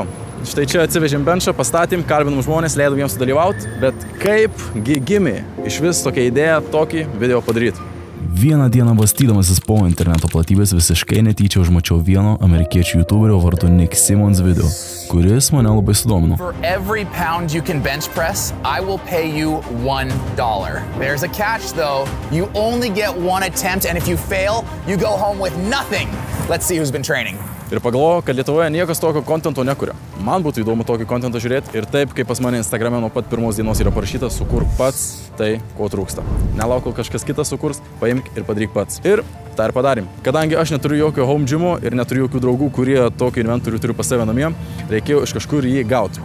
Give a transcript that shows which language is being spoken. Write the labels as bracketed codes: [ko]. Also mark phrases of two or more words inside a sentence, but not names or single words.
[lt] Štai čia atsivežėm benčą, pastatėm, kalbinom žmonės, leidom jiems sudalyvauti, bet kaipgi gimė iš vis tokia idėja tokį video padaryti. Vieną dieną bastydamasis po interneto platybės visiškai netyčia užmačiau vieno amerikiečių youtuberio vardu Nick Simmons video, kuris mane labai sudomino. [en] For every pound you can bench press, I will pay you $1. There's a catch though. You only get 1 attempt and if you fail, you go home with nothing. Let's see who's been training. [lt] Ir pagalvojau, kad Lietuvoje niekas tokio kontento nekuria. Man būtų įdomu tokį kontentą žiūrėti ir taip, kaip pas mane Instagrame nuo pat pirmos dienos yra parašyta, sukurk pats tai, ko trūksta. Nelauk, kol kažkas kitas sukurs, paimk ir padaryk pats. Ir tą ir padarėm. Kadangi aš neturiu jokio [en] home gymo [lt] ir neturiu jokių draugų, kurie tokį inventorių turiu pas save namie, reikėjo iš kažkur jį gauti.